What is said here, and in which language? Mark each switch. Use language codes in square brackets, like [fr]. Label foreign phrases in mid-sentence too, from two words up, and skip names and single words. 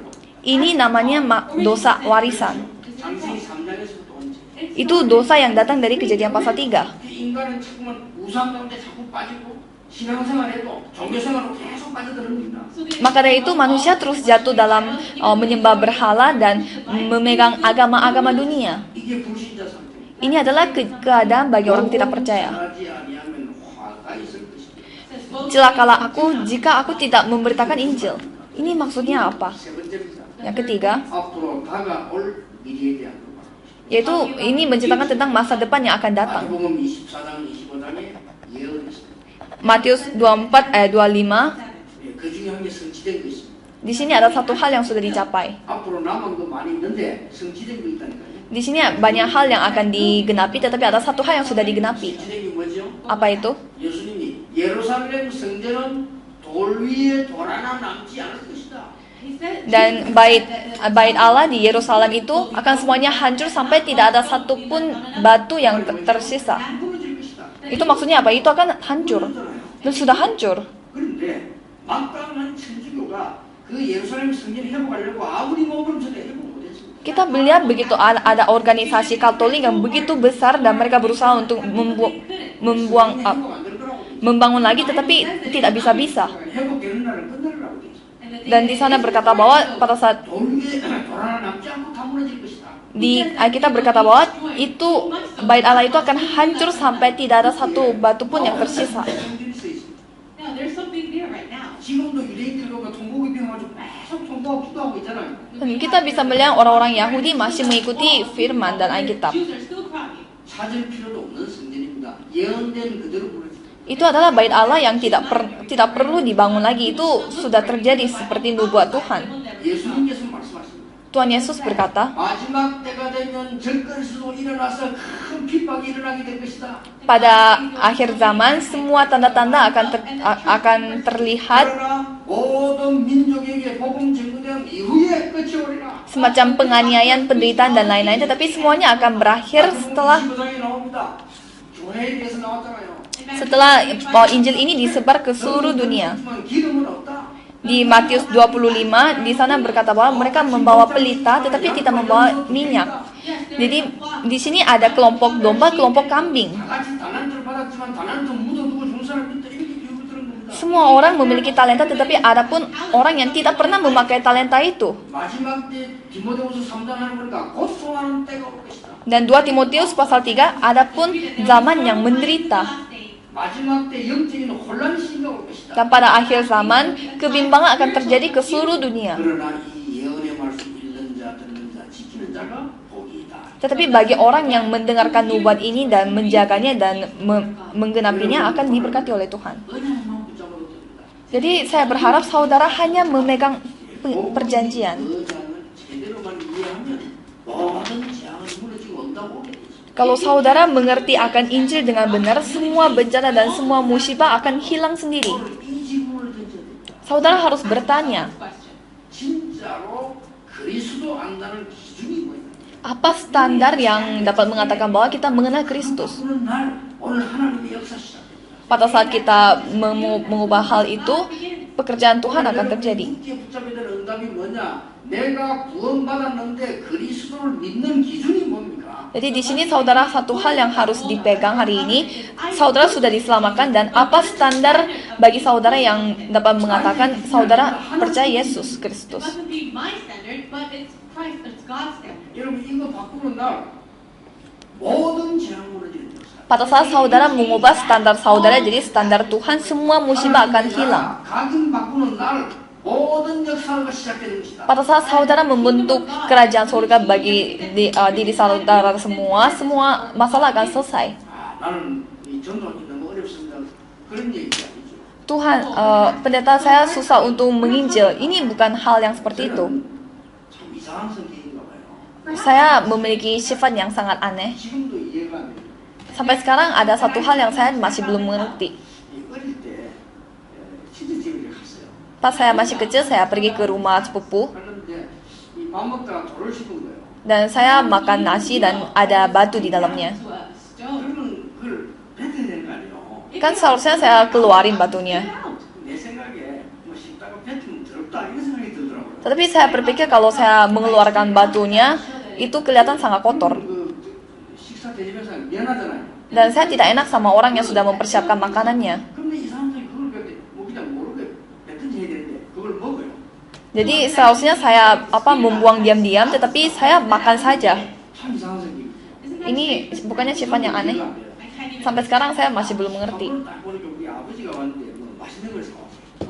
[id] Ini namanya dosa warisan. [ko] 창세기 3장에서부터 원죄. [id] Itu dosa yang datang dari Kejadian pasal 3. [ko] 인간은 자꾸만 우상 가운데 자꾸 빠지고 신앙생활에도 종교생활로 계속 빠져들습니다. [id] Maka dari itu manusia terus jatuh dalam menyembah berhala dan memegang agama-agama dunia. [ko] 이게 불신자 상태. [id] Ini adalah keadaan bagi orang tidak percaya. [ko] 전하지 아니하면 화가 있을 것이다. [id] Celakalah aku jika aku tidak memberitakan Injil. Ini maksudnya apa? [ko] 세 번째입니다. [id] Yang ketiga, [ko] 앞으로 다가올 미래에 대한 것. [id] yaitu ini menceritakan tentang masa depan yang akan datang. [ko] 마태복음 24장 25장에 예언했습니다. [id] Matius 24 ayat 25. [ko] 그 중에 한 게 성취된 거 있습니다. [id] Di sini ada satu hal yang sudah dicapai. [ko] 앞으로 남은 거 많이 있는데 성취된 거 있다니까요. [id] Di sini banyak hal yang akan digenapi, tetapi ada satu hal yang sudah digenapi. [ko] 성취된 게 뭐죠? [id] Apa itu? [ko] 예수님이 예루살렘 성전은 돌 위에 돌 하나 남지 않을 것이다. [en] He said, [id] Dan bait Allah di Yerusalem itu akan semuanya hancur sampai tidak ada satupun batu yang tersisa. [ko] 안 무너질 것이다. [id] Itu maksudnya apa? Itu akan hancur. Dan sudah hancur. [ko] 그런데 막강한 천주교가 그 예루살렘 성전 회복하려고 아무리 몸부림쳐도 회복 못했습니다. [id] Kita melihat begitu ada organisasi Katolik yang begitu besar dan mereka berusaha untuk membangun lagi, tetapi tidak bisa-bisa. [ko] 회복되는 날은 끝날이라고 돼 있어요. [id] Dan di sana berkata bahwa pada saat [ko] 돌 위에 돌 하나 남지 않고 다 무너질 것이다. [id] di Alkitab berkata bahwa itu bait Allah itu akan hancur sampai tidak ada satu batu pun yang tersisa. [ko] 성전이 써 있습니다. [en] no, there's something there right now. [ko] 지금도 유대인들 보면 통곡이 병가지고 계속 통곡하고 기도하고 있잖아요. [id] Dan kita bisa melihat orang-orang Yahudi masih mengikuti firman dan Alkitab. [en] Jews are still crying. [ko] 찾을 필요도 없는 성전입니다. 예언된 그대로 무너집니다. [id] Itu adalah bait Allah yang tidak perlu dibangun lagi. Itu sudah terjadi seperti nubuat Tuhan. [ko] 예수님께서 말씀하십니다. [id] Tuhan Yesus berkata, [ko] 마지막 때가 되면 절거리수도 일어나서 큰 핍박이 일어나게 될 것이다. [id] pada akhir zaman semua tanda-tanda akan terlihat [ko] 그러나 모든 민족에게 복음 전거된 이후에 끝이 오리라. [id] semacam penganiayaan, penderitaan dan lain-lain, tetapi semuanya akan berakhir setelah [ko] 나옵니다. 교회에 대해서 나왔잖아요. [id] Injil ini disebar ke seluruh dunia. [ko] 기름은 없다. [id] Di Matius 25 di sana berkata bahwa mereka membawa pelita tetapi tidak membawa minyak. Jadi di sini ada kelompok domba, kelompok kambing. [ko] 다 같이 달란트를 받았지만 달란트 묻어두고 준 사람이 있다. 이렇게 교육 들은 겁니다. [id] Semua orang memiliki talenta tetapi ada pun orang yang tidak pernah memakai talenta itu. [ko] 마지막 때 디모데후서 3장 하는 거니까 고통하는 때가 올 것이다. [id] Dan 2 Timotius pasal 3 ada pun zaman yang menderita. [ko] 마지막 때 영적인 혼란이 시기가 올 것이다. [id] Dan pada akhir zaman kebimbangan akan terjadi ke seluruh dunia. [ko] 그러나 이 예언의 말씀 읽는 자, 듣는 자, 지키는 자가 복이 있다. [id] Tetapi bagi orang yang mendengarkan nubuat ini dan menjaganya dan menggenapinya akan diberkati oleh Tuhan. [ko] 은혜만 붙잡아도 됩니다. [id] Jadi saya berharap saudara hanya memegang perjanjian. [ko] 의장을 제대로만 이해하면 모든 재앙은 무너지고 온다고 오게 되죠. [id] Kalau saudara mengerti akan Injil dengan benar, semua bencana dan semua musibah akan hilang sendiri. [ko] 오늘 이 질문을 던져야 됩니다. [id] Saudara harus bertanya, [ko] 진짜로 그리스도 안다는 기준이 뭐예요? [id] apa standar yang dapat mengatakan bahwa kita mengenal Kristus? [ko] 바꾸는 날 오늘 하나님의 역사 시작됩니다. [id] Pada saat kita mengubah hal itu, pekerjaan Tuhan akan terjadi. [ko] 붙잡아야 되는 응답이 뭐냐? 내가 구원받았는데 그리스도를 믿는 기준이 뭡니까? [id] Jadi di sini saudara satu hal yang harus dipegang hari ini, saudara sudah diselamatkan dan apa standar bagi saudara yang dapat mengatakan saudara percaya Yesus [en] It Kristus. mustn't be my standard, but it's Christ, it's God's standard. [ko] 여러분 이거 바꾸는 날 모든 재앙 무너지는 역사. [id] Pada saat saudara mengubah standar saudara jadi standar Tuhan, semua musibah akan hilang. [ko] 가정 바꾸는 날 모든 역사가 시작되는 것이다. [id] Pada saat saudara membentuk kerajaan surga bagi diri saudara semua masalah akan selesai. [ko] 나는 이 전도하기 너무 어렵습니다. 그런 얘기 아니죠. [id] Tuhan, pendeta saya susah untuk menginjil. Ini bukan hal yang seperti itu. [ko] 참 이상한 성격인가 봐요. [id] Saya memiliki sifat yang sangat aneh. [ko] 지금도 이해가 안 돼요. [id] Sampai sekarang ada satu hal yang saya masih belum mengerti. [ko] 이 어릴 때 친정집에 갔어요. [id] Pas saya masih kecil, saya pergi ke rumah sepupu [ko] 그런데 이 밥 먹다가 돌을 씹은 거예요. [id] dan saya makan nasi dan ada batu di dalamnya. [en] To a stone. [ko] 그러면 그걸 뱉어야 되는 거 아니에요. [id] Kan seharusnya saya keluarin batunya. [ko] 내 생각에 뭐 씹다가 뱉으면 더럽다 이런 생각이 들더라고요. [id] Tetapi saya berpikir kalau saya mengeluarkan batunya, itu kelihatan sangat kotor. [ko] 그 식사 대접해서 미안하잖아요. [id] Dan saya tidak enak sama orang yang sudah mempersiapkan makanannya. [ko] 근데 이 사람들이 그걸 뭐 그냥 모르게 뱉든지 해야 되는데 그걸 먹어요. [id] Jadi seharusnya saya membuang diam-diam, tetapi saya makan saja. [ko] 참 이상한 생각. [id] Ini bukannya sifat yang aneh. Sampai sekarang saya masih belum mengerti. [ko] 딱 보니까 우리 아버지가 왔는데 뭐 맛있는 걸 사왔어요.